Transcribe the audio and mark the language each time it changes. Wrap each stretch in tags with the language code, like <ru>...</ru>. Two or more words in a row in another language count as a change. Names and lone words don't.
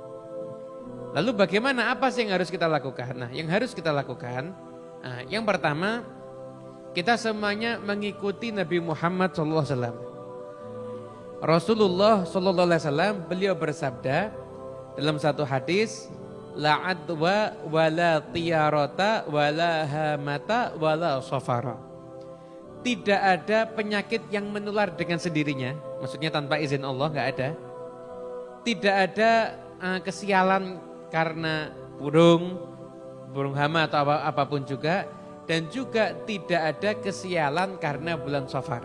<id>Lalu bagaimana, apa sih yang harus kita lakukan? Nah, yang harus kita lakukan, yang pertama, kita semuanya mengikuti Nabi Muhammad SAW. Rasulullah SAW beliau bersabda dalam satu hadis,</id> <ar>لا عدوى ولا طيرة ولا هامة ولا صفر.</ar> <id>Tidak ada penyakit yang menular dengan sendirinya, maksudnya tanpa izin Allah, enggak ada. Tidak ada kesialan karena burung hama atau apapun juga, dan juga tidak ada kesialan karena bulan Safar.</id>